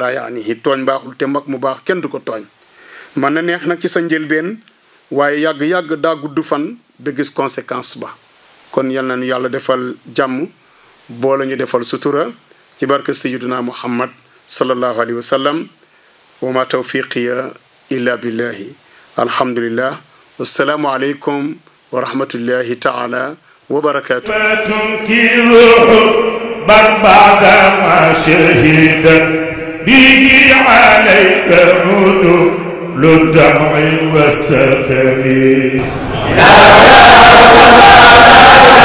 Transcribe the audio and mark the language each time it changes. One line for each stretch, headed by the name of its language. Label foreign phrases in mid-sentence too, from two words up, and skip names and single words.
Wolof: la yaanihi tooñ baaxul te mag mu baax kenn du ko tooñ man na neex nag ci sa njëlbeen waaye yàgg-yàgg daa gudd fan ba gis conséquence ba kon yal nañu yàlla defal jàmm boole ñu defal sutura ci barke sayyidina Muhammad
Arabic: صلى الله عليه وسلم وما توفيقي إلا بالله الحمد لله والسلام عليكم ورحمة الله تعالى وبركاته بل بعدما شهد به عليك عدول الدمع والستم لا